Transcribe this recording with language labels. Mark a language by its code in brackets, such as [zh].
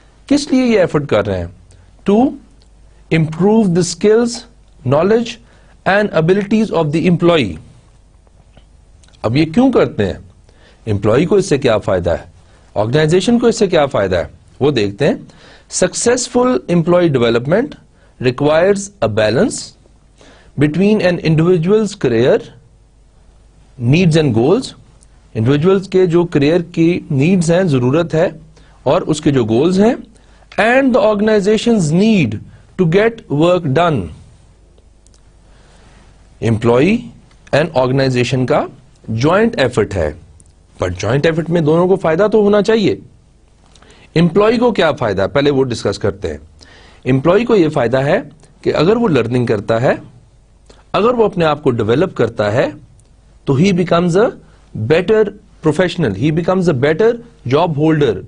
[ur] کس لیے یہ ایفرٹ کر رہے ہیں؟ [en] To improve the skills, knowledge and abilities of the employee. [ur] اب یہ کیوں کرتے ہیں؟ امپلائی کو اس سے کیا فائدہ ہے، آرگنائزیشن کو اس سے کیا فائدہ ہے، وہ دیکھتے ہیں. [en] Successful employee development requires a balance between an individual's career needs and goals. [ur] Individuals کے جو career کی needs ہیں، ضرورت ہے، اور اس کے جو goals ہیں, [en] and the organization's need to get work done. [ur] Employee and organization کا joint effort ہے, but joint effort میں دونوں کو فائدہ تو ہونا چاہیے. امپلائی کو کیا فائدہ ہے پہلے وہ ڈسکس کرتے ہیں. امپلائی کو یہ فائدہ ہے کہ اگر وہ لرننگ کرتا ہے، اگر وہ اپنے آپ کو ڈیولپ کرتا ہے تو [en] He becomes a better professional, he becomes a better job holder.